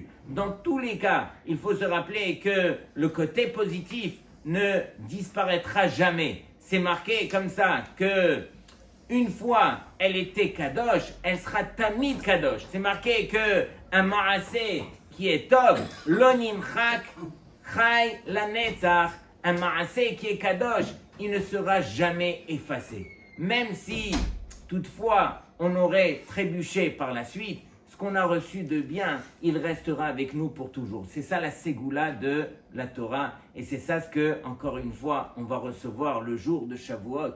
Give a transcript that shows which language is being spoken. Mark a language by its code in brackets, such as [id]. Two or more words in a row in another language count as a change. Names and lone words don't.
[fr] Dans tous les cas, il faut se rappeler que le côté positif ne disparaîtra jamais. C'est marqué comme ça que une fois elle était Kadosh, elle sera [he] תמיד קדוש. [fr] C'est marqué que un Maasé qui est Tov, [he] לא נמחק, חי לנצח, [fr] un maaseh qui est kadosh, il ne sera jamais effacé. Même si, toutefois, on aurait trébuché par la suite, ce qu'on a reçu de bien, il restera avec nous pour toujours. C'est ça la ségoula de la Torah, et c'est ça ce que, encore une fois, on va recevoir le jour de Shavuot.